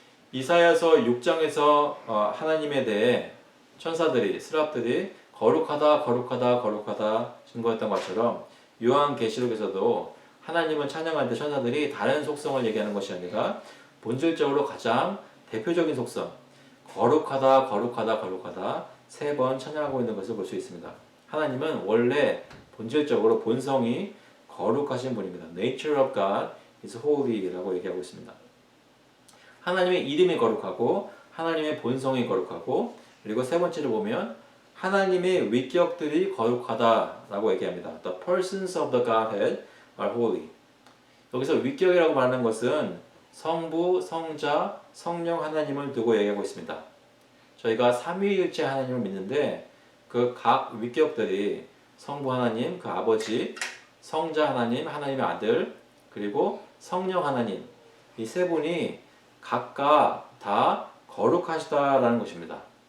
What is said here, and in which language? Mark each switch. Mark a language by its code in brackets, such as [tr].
[ko] 이사야서 6장에서 하나님에 대해 천사들이 스랍들이 거룩하다 거룩하다 거룩하다 증거했던 것처럼 요한계시록에서도 하나님을 찬양할 때 천사들이 다른 속성을 얘기하는 것이 아니라 본질적으로 가장 대표적인 속성 거룩하다 거룩하다 거룩하다 3번 찬양하고 있는 것을 볼 수 있습니다. 하나님은 원래 본질적으로 본성이 거룩하신 분입니다. [en] Nature of God is holy라고 [ko] 얘기하고 있습니다. 하나님의 이름이 거룩하고 하나님의 본성이 거룩하고, 그리고 세 번째로 보면 하나님의 위격들이 거룩하다라고 얘기합니다. [en] The persons of the Godhead are holy. [ko] 여기서 위격이라고 말하는 것은 성부, 성자, 성령 하나님을 두고 얘기하고 있습니다. 저희가 삼위일체 하나님을 믿는데 그 각 위격들이 성부 하나님, 그 아버지, 성자 하나님, 하나님의 아들, 그리고 성령 하나님, 이 세 분이 각각 다 거룩하시다라는 것입니다.